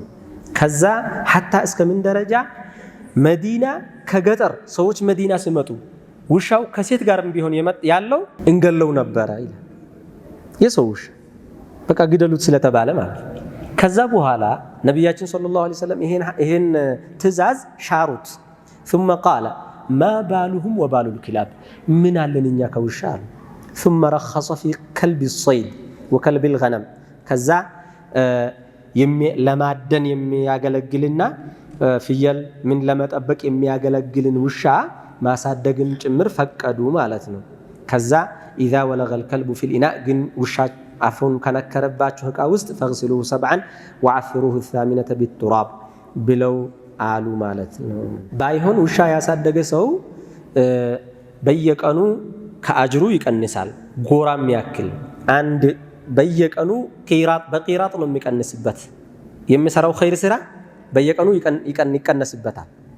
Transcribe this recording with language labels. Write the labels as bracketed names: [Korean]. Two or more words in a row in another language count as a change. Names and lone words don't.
[Amharic] ከዛ ሐታ እስከምን ደረጃ መዲና ከገጠር ሰዎች መዲና ሲመጡ ውሻው ከሴት ጋርም ቢሆን ያለው እንገለው ነበረ ይላል። የሰው ውሻ በቃ ግደሉት ስለተባለ ማለት ነው። ከዛ በኋላ ነቢያችን [Arabic] صلى الله عليه وسلم [Amharic] ይሄን ትእዛዝ ሻሩት። [Arabic] ثم قال ما بالهم وبال الكلاب من [Amharic] አለንኛ ከውሻ አሉ። [Arabic] ثم رخص في كلب الصيد وكلب الغنم [Amharic] ከዛ ለማደን የሚያገለግልና ፍየል ምን ለመጠበቅ የሚያገለግልን ውሻ ማሳደግን ጭምር ፈቀዱ ማለት ነው። ከዛ [Arabic] اذا ولغ الكلب في الاناء [Amharic] ግን ውሻ አፉን ከነከረባችሁ ዕቃ ውስጥ [Arabic] فاغسلوه 7 وعفروه 8 بالتراب [Amharic] ብለው አሉ ማለት ነው። ባይሆን ውሻ ያሳደገ ሰው በየቀኑ ከአጅሩ ይቀንሳል። ጎራም ያክል አንድ በየቀኑ በቂራጥ ነው የሚቀንስበት። የሚሰራው ኸይር ስራ በየቀኑ ይቀንስበታል።